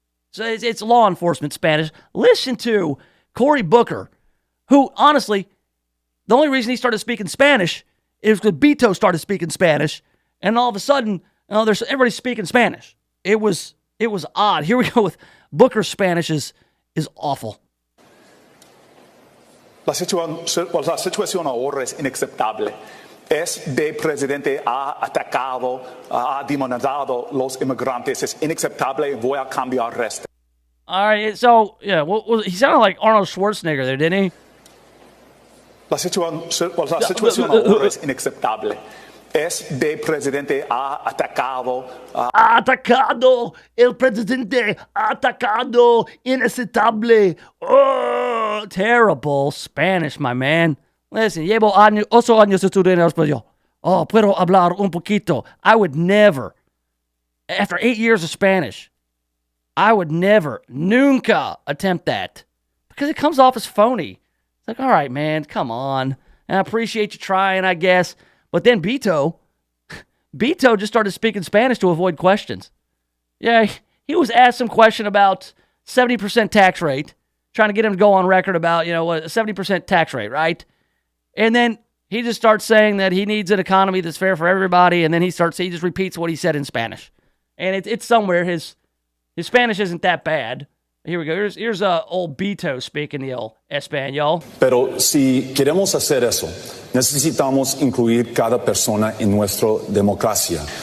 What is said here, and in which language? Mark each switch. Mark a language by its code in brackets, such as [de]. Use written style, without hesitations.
[en] So it's law enforcement Spanish. Listen to Cory Booker, who, honestly, the only reason he started speaking Spanish is because Beto started speaking Spanish, and all of a sudden, everybody's speaking Spanish. It was odd. Here we go with Booker's Spanish is awful. [es] La situación ahora es inaceptable. Este presidente ha atacado, ha demonizado los inmigrantes. Es inaceptable. Voy a cambiar esto. [en] All right, so, yeah, he sounded like Arnold Schwarzenegger there, didn't he? [es] La situación ahora es inaceptable. Este presidente ha atacado. Atacado. El presidente ha atacado. Inaceptable. [en] Oh, terrible Spanish, my man. [es] Listen, llevo 8 años estudiando español. Oh, puedo hablar un poquito. [en] I would never, after 8 years of Spanish, I would never, [es] nunca [en] attempt that. Because it comes off as phony. It's like, all right, man, come on. And I appreciate you trying, I guess. But then Beto just started speaking Spanish to avoid questions. Yeah, he was asked some question about 70% tax rate, trying to get him to go on record about, a 70% tax rate, right? And then he just starts saying that he needs an economy that's fair for everybody, and then he just repeats what he said in Spanish. And it's somewhere, his Spanish isn't that bad. Here we go. Here's old Beto speaking the old Español. [es] Pero si queremos hacer eso, necesitamos incluir cada persona en nuestra democracia.